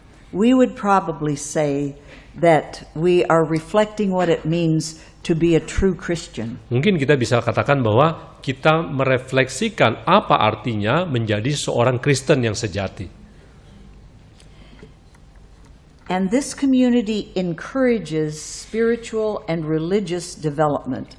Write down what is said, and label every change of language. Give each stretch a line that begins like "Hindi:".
English: We would probably say that we are reflecting what it means to be a true Christian.
Indonesian: Mungkin kita bisa katakan bahwa kita merefleksikan apa artinya menjadi seorang Kristen yang sejati.
English: And this community encourages spiritual and religious development.